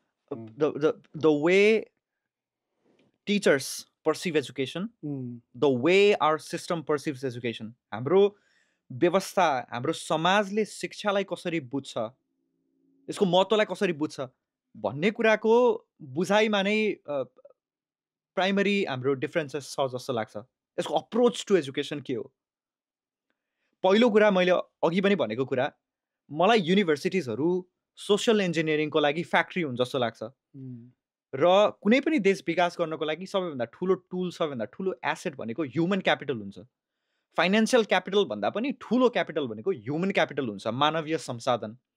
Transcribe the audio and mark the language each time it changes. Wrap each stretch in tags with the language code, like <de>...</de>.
<en>The way teachers perceive education, the way our system perceives education,</en> <ne>हाम्रो व्यवस्था, हाम्रो समाजले शिक्षालाई कसरी बुझ्छ, यसको महत्त्वलाई कसरी बुझ्छ भन्ने कुराको बुझाइमा नै प्राइमरी हाम्रो डिफरेन्सेस छ जस्तो लाग्छ. यसको अप्रोच टु एजुकेसन के हो? पहिलो कुरा मैले अघि पनि भनेको कुरा, मलाई युनिभर्सिटिजहरू सोसियल इन्जिनियरिङको लागि फ्याक्ट्री हुन् जस्तो लाग्छ. र कुनै पनि देश विकास गर्नको लागि सबैभन्दा ठुलो टुल, सबैभन्दा ठुलो एसेट भनेको ह्युमन क्यापिटल हुन्छ. फाइनेन्सियल क्यापिटल भन्दा पनि ठुलो क्यापिटल भनेको ह्युमन क्यापिटल हुन्छ, मानवीय संसाधन.</ne>